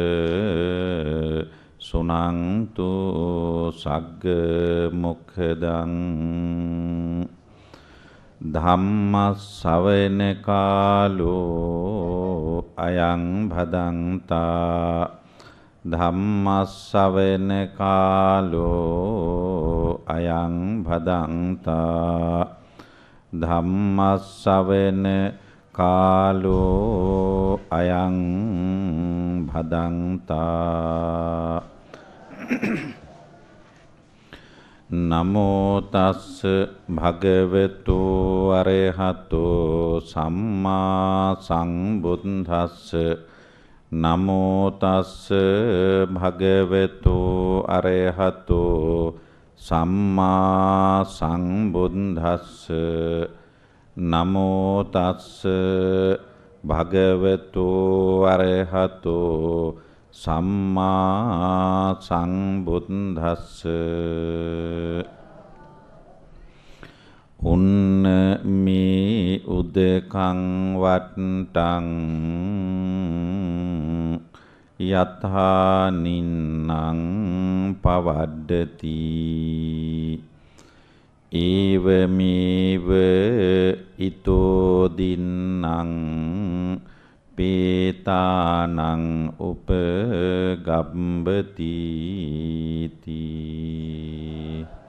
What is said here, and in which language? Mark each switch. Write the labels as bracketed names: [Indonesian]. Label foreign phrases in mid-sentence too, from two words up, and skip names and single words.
[Pali] සුනන්තු සග්ග මොක්ඛදං ධම්ම ශවන කාලෝ අයං භදන්තා ධම්ම ශවන කාලෝ අයං භදන්තා ධම්ම ශවන කාලෝ අයං භදන්තා නමෝ තස්ස භගවතු අරහතෝ සම්මා සම්බුද්දස්ස නමෝ තස්ස භගවතු අරහතෝ සම්මා සම්බුද්දස්ස නමෝ තස්ස භගවතු අරහතෝ සම්මා සම්බුද්දස්ස උන්න මේ උදකං වට්ටං යතහා නින්නං පවද්දති ඒවමේව ඊතෝ දින්නං පේතානං උපගම්බති තී.